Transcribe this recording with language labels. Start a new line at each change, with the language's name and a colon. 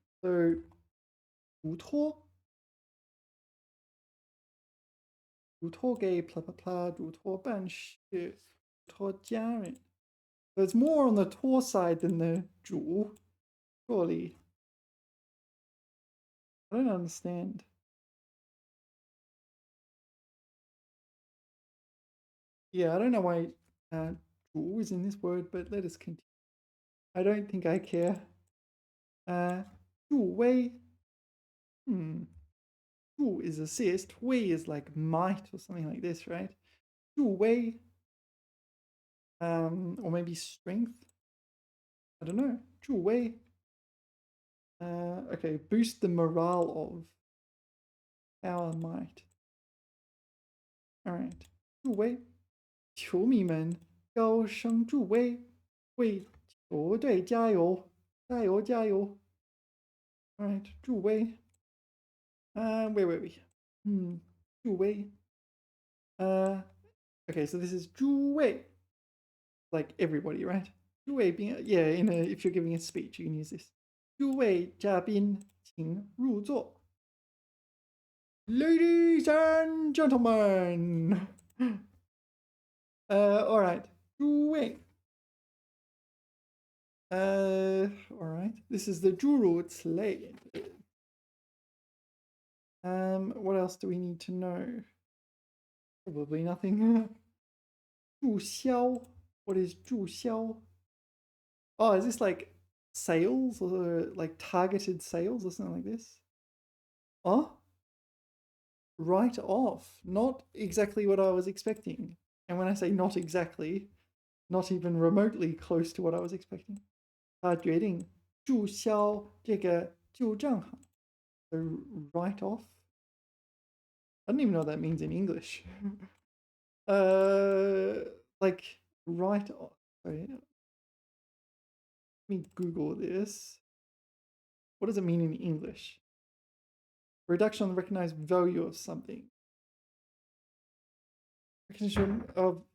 Chinese: So 嘱托给 blah blah blah, 嘱托办事，嘱托家人.
English: So it's more on the 托 side than the 主, surely. I don't understand. Yeah, I don't know why 主 is in this word, but let us continue. I don't think I care. 助威. 助 is assist. 威 is like might or something like this, right? 助威.Or maybe strength. I don't know. 助威. Okay, boost the morale of. Power, might. All right. 助威.
Chinese: 球迷们高声助威，为球队加油，加油，加油！
English: All right, 助威. Wait. 助威. Okay, so this is 助威, like everybody, right? 诸位宾, yeah, if you're giving a speech, you can use this.
Chinese: 诸位嘉宾，请入座.
English: Ladies and gentlemen. All right. 诸位. All right. This is the 诸如此类. What else do we need to know? Probably nothing. 注销.What is 注销? Oh, is this like sales or like targeted sales or something like this? Oh? Write off. Not exactly what I was expecting. And when I say not exactly, not even remotely close to what I was expecting.
Chinese: 他决定注销这个旧账号.
English: So write off? I don't even know what that means in English. Like write off. Sorry. Let me Google this. What does it mean in English? Reduction on the recognized value of something. Recognition of